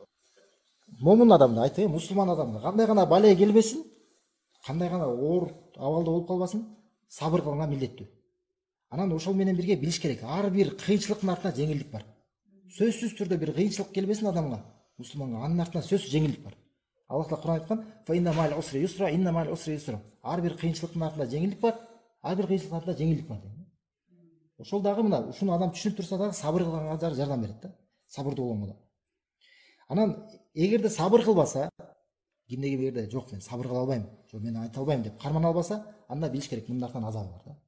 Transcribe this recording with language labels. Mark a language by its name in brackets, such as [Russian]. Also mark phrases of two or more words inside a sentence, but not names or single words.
[Kyrgyz] Момун адамды айтты, мусулман адамды кандай гана бале келбесин, кандай гана оор абалда болуп калбасын, сабыр кылганга милдеттүү. Анан ошол менен бирге билиш керек, ар бир кыйынчылыктын артында жеңилдик бар. Сөзсүз түрдө бир кыйынчылык келбесин адамга, мусулманга, анын артында сөзсүз жеңилдик бар. Аллах Таала Кур'ан айткан: [Arabic] "فإن مع العسر يسرا إن مع العسر يسرا." [Kyrgyz] Ар бир кыйынчылыктын артында жеңилдик бар, ар бир кыйынчылыктын артында жеңилдик бар. Ошол дагы мына ушуну адам түшүнүп турса дагы сабыр кылганга жардам берет да. Сабырдуу болгонго да. Анан эгерде сабыр кылбаса, кимдеги бир жерде жок, мен сабыр кыла албайм, жок мен айта албайм деп кармана албаса, анда билиш керек, мындан артынан азабы бар да.